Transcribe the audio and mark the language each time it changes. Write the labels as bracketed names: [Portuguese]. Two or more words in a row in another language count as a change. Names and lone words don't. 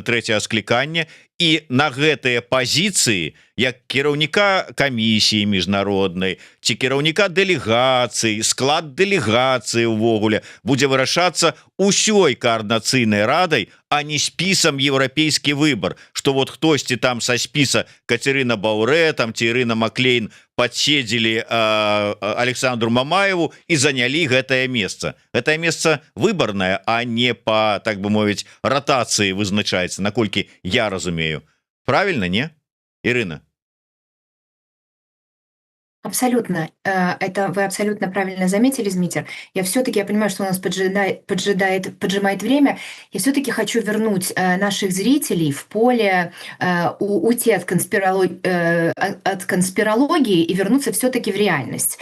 [Belarusian] 3-го склікання, і на гэтыя пазіцыі як кіраўніка камісіі міжнароднай ці кіраўніка дэлегацыі, склад дэлегацыі увогуле будзе вырашацца ўсёй коордынацыйнай радай, а не спісам еўрапейскі выбар, што вот хтосьці там са спіса Кацярына Баўрэ там ці Ірына Маклейн падседзелі Александру Мамаеву і занялі гэтае месца. Гэтае месца выбарнае, а не па, так бы мовіць, ратацыі вызначаецца, наколькі я разумею. [Russian] Правильно, не? Ірына? Абсолютно. Это вы абсолютно правильно заметили, Змитер. Я все-таки, я понимаю, что у нас поджимает время. Я все-таки хочу вернуть наших зрителей в поле, уйти от конспирологии и вернуться все-таки в реальность.